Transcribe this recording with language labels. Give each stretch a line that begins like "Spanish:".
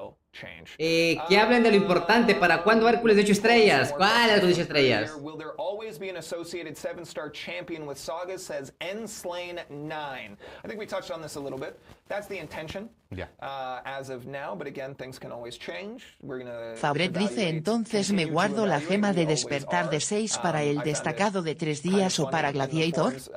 Spanish: Que hablen de lo importante. ¿Para cuándo Hércules de 8 estrellas? ¿Cuál Hércules de 8 estrellas?
English: Will there always be an associated 7-star champion with Sagas? Says nslain9. I think we touched on this a little bit. That's the intention. As of now, but again, things can always change.
Spanish: Fabret dice entonces me guardo la gema de despertar de 6 para el destacado de 3 días o para Gladiator.